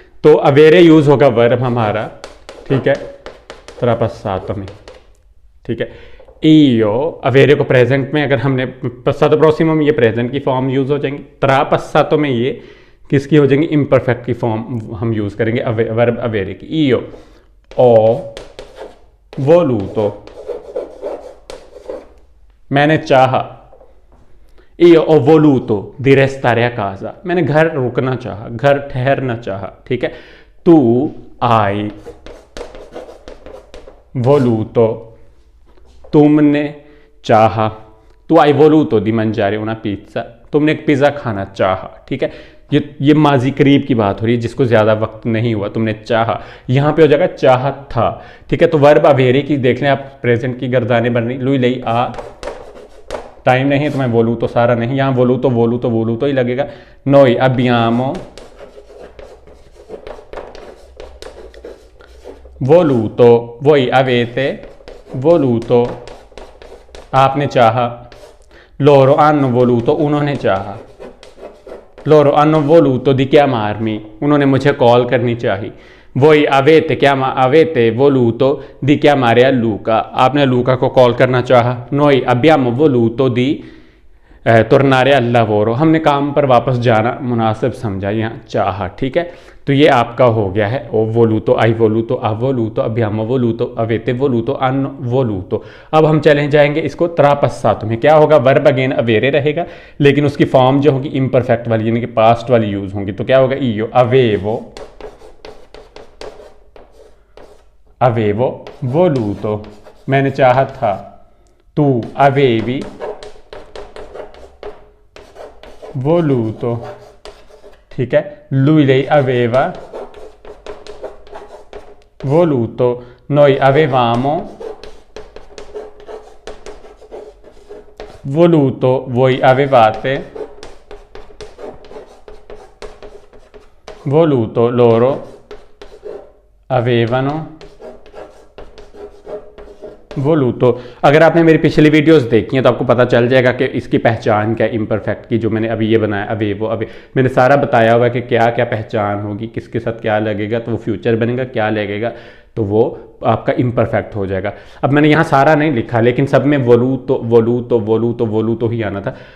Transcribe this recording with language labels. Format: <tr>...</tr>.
<hi>तो अवेरे यूज़ होगा वर्ब हमारा, ठीक है, tra passato में, ठीक है। io अवेरे को प्रेजेंट में, अगर हमने passato prossimo में ये प्रेजेंट की फॉर्म यूज़ हो जाएंगी, tra passato में ये किसकी हो जाएंगी, इम्परफेक्ट की फॉर्म हम यूज़ करेंगे वर्ब अवेरे की।</hi> <it>io ho voluto,</it> <hi>मैंने चाहा।</hi> <it>io ho voluto di restare a casa,</it> <hi>मैंने घर रुकना चाहा, घर ठहरना चाहा, ठीक है।</hi> <it>तू hai voluto,</it> <hi>तुमने चाहा।</hi> <it>तू hai voluto di mangiare una pizza,</it> <hi>तुमने एक पिज़्ज़ा खाना चाहा, ठीक है। ये माजी करीब की बात हो रही है, जिसको ज़्यादा वक्त नहीं हुआ, तुमने चाहा। यहाँ पे हो जाएगा चाहा था, ठीक है। तो वर्ब अवेरे की देख लें आप, प्रेजेंट की गर्दानें बन रही।</hi> <it>lui lei ha,</it> <hi>टाइम नहीं है तो मैं बोलूँ तो सारा नहीं, यहाँ बोलूँ तो ही लगेगा।</hi> <it>noi abbiamo voluto, voi avete voluto,</it> <hi>आपने चाहा।</hi> <it>loro hanno voluto,</it> <hi>उन्होंने चाहा।</hi> <it>loro hanno voluto di chiamarmi,</it> <hi>उन्होंने मुझे कॉल करनी चाहिए।</hi> <it>voi avete voluto di chiamare a Luca,</it> <hi>आपने लूका को कॉल करना चाहा।</hi> <it>noi abbiamo voluto di tornare al lavoro,</it> <hi>हमने काम पर वापस जाना मुनासिब समझा, यहाँ चाहा, ठीक है। तो ये आपका हो गया है</hi> <it>o voluto, hai voluto, ha voluto, abbiamo voluto, avete voluto, hanno voluto।</it> <hi>अब हम चले जाएंगे इसको tra passato में। क्या होगा, वर्ब अगेन अवेरे रहेगा, लेकिन उसकी फॉर्म जो होगी इम्परफेक्ट वाली, यानी कि पास्ट वाली यूज होंगी। तो क्या होगा,</hi> <it>io avevo voluto,</it> <hi>मैंने चाहा था।</hi> <it>तू avevi voluto,</it> <hi>ठीक है।</hi> <it>lui lei aveva voluto, noi avevamo voluto, voi avevate voluto, loro avevano voluto।</it> <hi>अगर आपने मेरी पिछली वीडियोस देखी हैं तो आपको पता चल जाएगा कि इसकी पहचान क्या है इम्परफेक्ट की, जो मैंने अभी ये बनाया अवेवो। अभी मैंने सारा बताया हुआ है कि क्या क्या पहचान होगी, किसके साथ क्या लगेगा तो वो फ्यूचर बनेगा, क्या लगेगा तो वो आपका इम्परफेक्ट हो जाएगा। अब मैंने यहाँ सारा नहीं लिखा, लेकिन सब में वोलूतो ही आना था।</hi>